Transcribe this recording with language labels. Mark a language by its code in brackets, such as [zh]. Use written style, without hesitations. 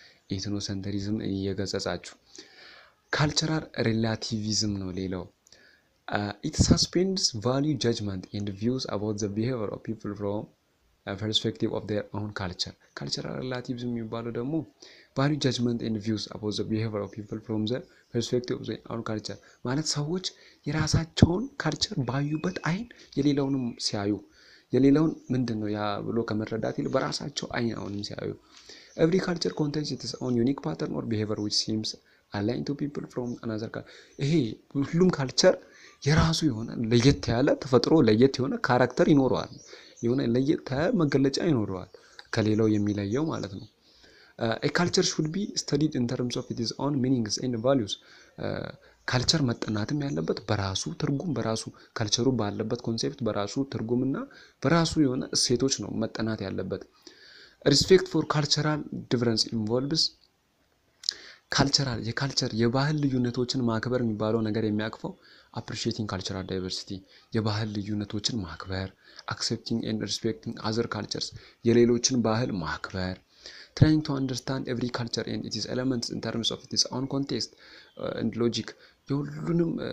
[am] ኢትኖሴንትሪዝም እየገጸጻችሁ ካልቸራል ሪላቲቪዝም ነው ሌላው። [en] it suspends value judgment and views about the behavior of people from a perspective of their own culture. cultural relativism [am] የሚባለው ደግሞ [en] value judgment and views about the behavior of people from the perspective of their own culture [am] ማለት ሰዎች የራሳቸውን ካልቸር ባዩበት አይን የሌላውንም ሲያዩ የሌላውን ምንድነው ያ ብሎ ከመረዳት ይልቅ በራሳቸው አይን አሁንም ሲያዩ [en] every culture contains its own unique pattern or behavior which seems aligned to people from another culture. [am] ይሄ ሁሉም ካልቸር የራሱ የሆነ ለየት ያለ ተፈጥሮ ለየት የሆነ ካራክተር ይኖረዋል። የሆነ ለየት መገለጫ ይኖረዋል ከሌላው የሚለየው ማለት ነው። [en] a culture should be studied in terms of its own meanings and values. [am] ካልቸር መጠናትም ያለበት በራሱ ትርጉም በራሱ ካልቸሩ ባለበት ኮንሴፕት በራሱ ትርጉምና በራሱ የሆነ እሴቶች ነው መጠናት ያለበት። [en] respect for cultural difference involves [am] የካልቸር የባህል ልዩነቶችን ማክበር የሚባለው ነገር የሚያቅፈው [en] appreciating cultural diversity [am] የባህል ልዩነቶችን ማክበር [en] accepting and respecting other cultures [am] የሌሎችን ባህል ማክበር [en] trying to understand every culture and its elements in terms of its own context and logic የሁሉንም